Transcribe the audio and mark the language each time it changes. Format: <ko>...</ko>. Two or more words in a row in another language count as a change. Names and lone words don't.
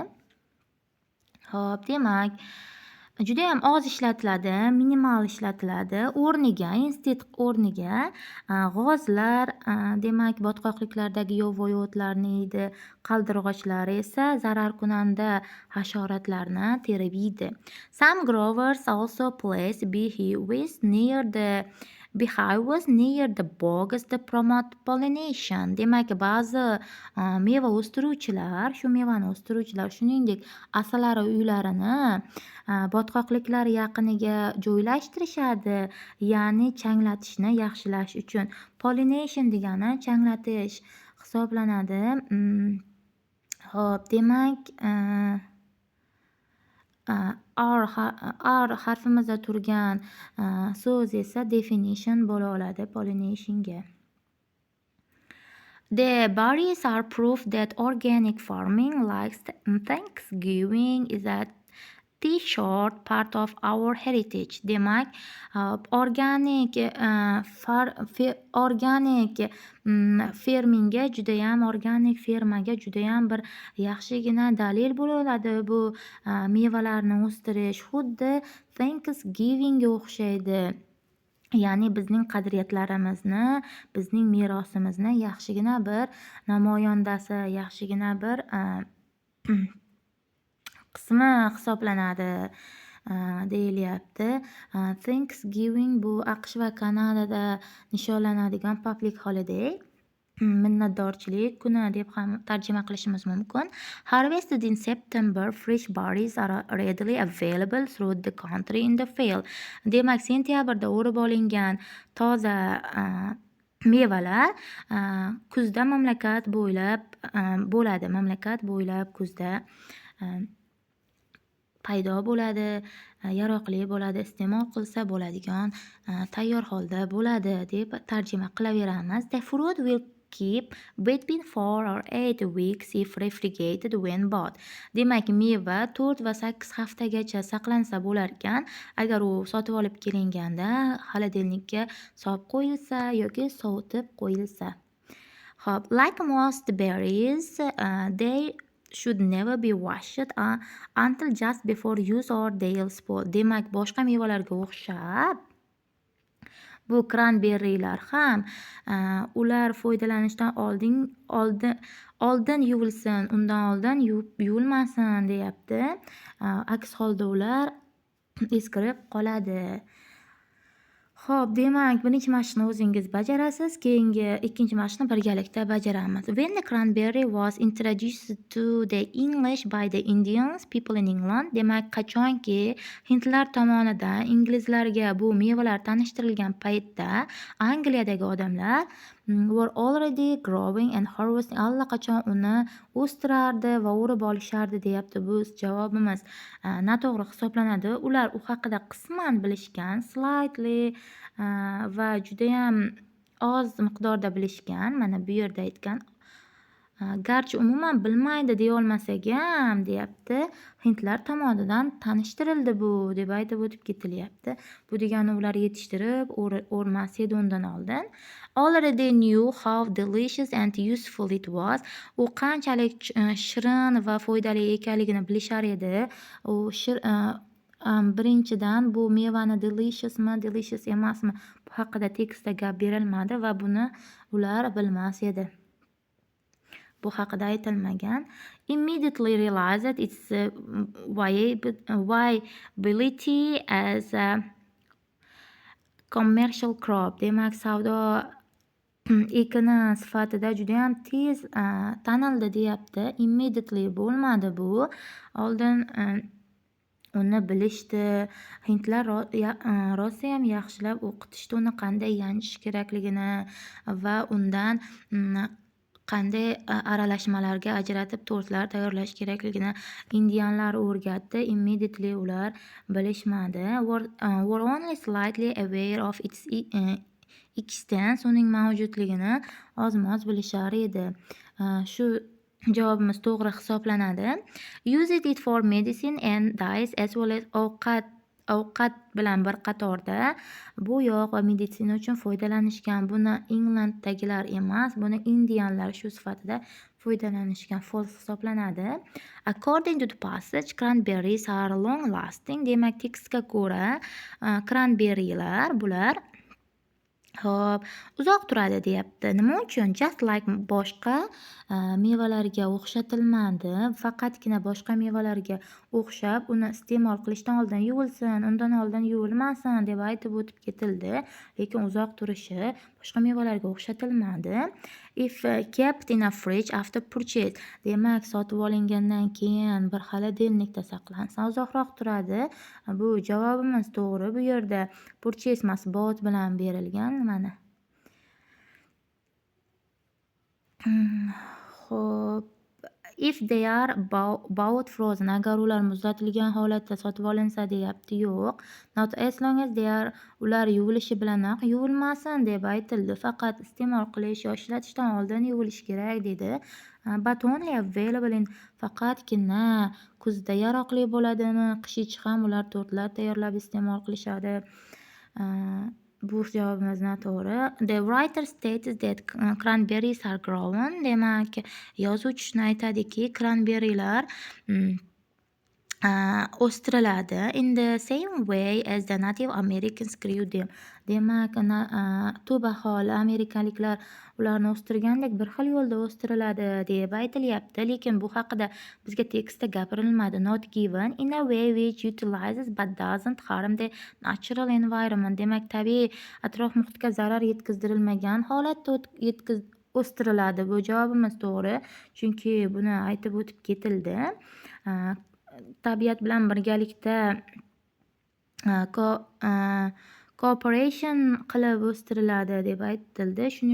<uz>Xo'p, demak, judayam oz ishlatiladi, minimal ishlatiladi. O'rniga, instead o'rniga g'ozlar, demak, botqoqliklardagi yovvoyi o'tlarni yeydi, qaldirg'ochlar esa zararkunanda hasharotlarni terib yeydi.</uz> <en>Some growers also place beehives near the bugs to promote pollination.</en> <uz>Demak, ba'zi meva o'stiruvchilar, shu mevani o'stiruvchilar shuningdek asalari uylarini botqoqliklar yaqiniga joylashtirishadi, ya'ni changlatishni yaxshilash uchun. Pollination degani changlatish hisoblanadi. Xo'p, demak, R harfimizda turgan so'z esa definition bo'la oladi pollinationga.</uz> <en>The berries are proof that organic farming, like Thanksgiving, is a short part of our heritage.</en> <uz>Demak, organik fermaga judayam bir yaxshigina dalil bo'la oladi bu mevalarni o'stirish. Xuddi Thanksgivingga o'xshaydi. Ya'ni bizning qadriyatlarimizni, bizning merosimizni yaxshigina bir namoyandasi, yaxshigina bir qismi hisoblanadi deyilyapti. Thanksgiving bu AQSh va Kanadada nishonlanadigan</uz> <en>public holiday,</en> <uz>minnatdorchilik kuni deb ham tarjima qilishimiz mumkin.</uz> <en>Harvested in September, fresh berries are readily available throughout the country in the field.</en> <uz>Demak, sentyabrda o'rib olingan toza mevalar kuzda mamlakat bo'ylab bo'ladi. Mamlakat bo'ylab kuzda paydo bo'ladi, yaroqli bo'ladi, iste'mol qilsa bo'ladigan tayyor holda bo'ladi deb tarjima qilaveramiz.</uz> <en>The fruit will keep between 4 or 8 weeks if refrigerated when bought.</en> <uz>Demak, meva 4 va 8 haftagacha saqlansa bo'lar ekan, agar u sotib olib kelinganda xolodilnikka solib qo'yilsa yoki sovutib qo'yilsa. Xo'p,</uz> <en>like most berries, they should never be washed until just before use or they'll spoil.</en> <uz>Demak, boshqa mevalarga o'xshab bu cranberrylar ham ular foydalanishdan oldin yuvilsin, undan oldin yuvilmasin deyapti. Aks holda ular eskirib qoladi. Xo'p, demak, birinchi mashqni o'zingiz bajarasiz, keyingi ikkinchi mashqni birgalikda bajaramiz.</uz> <en>When the cranberry was introduced to the English by the Indians, people in England,</en> <uz>demak, qachonki hindlar tomonidan inglizlarga bu mevalar tanishtirilgan paytda Angliyadagi odamlar</uz> <en>were already growing and harvesting,</en> <uz>allaqachon uni o'stirardi va o'rib olishardi deyapti. Bu javobimiz noto'g'ri hisoblanadi. Ular u haqida qisman bilishgan, slightly va judayam oz miqdorda bilishgan. Mana bu yerda aytgan. Garchi umuman bilmaydi deyolmasak ham deyapti, hindlar tomonidan tanishtirildi bu deb aytib o'tib ketilyapti. Bu degani ular yetishtirib o'rmas edi undan oldin.</uz> <en>Already knew how delicious and useful it was.</en> <uz>U qanchalik shirin va foydali ekanligini bilishar edi. U birinchidan bu mevani delicious emasmi bu haqida tekstda gap berilmadi va buni ular bilmas edi. Bu haqida aytilmagan.</uz> <en>Immediately realized its viability as a commercial crop.</en> <uz>Demak, savdo ekini sifatida judayam tez tanildi deyapti. Immediately bo'lmadi bu. Oldin uni bilishdi. Hindlar rosayam yaxshilab o'qitishdi uni qanday yanchish kerakligini va undan qanday aralashmalarga ajratib tortlar tayyorlash kerakligini indianlar o'rgatdi. Immediately ular bilishmadi.</uz> <en>Were only slightly aware of its existence,</en> <uz>uning mavjudligini ozmoz bilishar edi. Shu javobimiz to'g'ri hisoblanadi.</uz> <en>Used it for medicine and dyes as well as</en> <uz>ovqat bilan bir qatorda bu yog' va meditsina uchun foydalanishgan. Buni Englanddagilar emas, buni indianlar shu sifatida foydalanishgan. False hisoblanadi.</uz> <en>According to the passage, cranberries are long lasting.</en> <uz>Demak, tekstga ko'ra cranberrylar bular Xo'p, uzoq turadi deyapti. Nima uchun?</uz> <en>Just like</en> <uz>boshqa mevalarga o'xshatilmadi. Faqatgina boshqa mevalarga o'xshab, uni iste'mol qilishdan oldin yuvilsin, undan oldin yuvilmasin deb aytib o'tib ketildi. Lekin uzoq turishi boshqa mevalarga o'xshatilmadi.</uz> <en>If kept in a fridge after purchase.</en> <uz>Demak, sotib olingandan keyin bir xolodilnikda saqlansa uzoqroq turadi. Bu javobimiz to'g'ri. Bu yerda purchase emas, bought bilan berilgan. Mana. Xo'p,</uz> <en>if they are bought frozen,</en> <uz>agar ular muzlatilgan holatda sotib olinsa deyapti. Yo'q.</uz> <en>Not as long as they are,</en> <uz>ular yuvilishi bilanoq yuvilmasin deb aytildi. Faqat iste'mol qilish yoki ishlatishdan oldin yuvilish kerak dedi.</uz> <en>But only available in,</en> <uz>faqatgina kuzda yaroqli bo'ladimi? Qish ham ular tortlar tayyorlab iste'mol qilishadi. Bu javobimiz noto'g'ri.</uz> <en>The writer states that cranberries are grown.</en> <uz>Demak, yozuvchi shuni aytadiki, cranberrylar o'stiriladi.</uz> <en>In the same way as the Native Americans grew them.</en> <uz>Demak, tub aholi amerikaliklar ularni o'stirgandek bir xil yo'lda o'stiriladi deb aytilyapti. Lekin bu haqida bizga tekstda gapirilmadi.</uz> <en>Not given in a way which utilizes but doesn't harm the natural environment.</en> <uz>Demak, tabiiy atrof muhitga zarar yetkazdirilmagan holatda o'stiriladi. Bu javobimiz to'g'ri. Chunki buni aytib o'tib ketildi. Tabiat bilan birgalikda cooperation qilib o'stiriladi deb aytildi.</uz>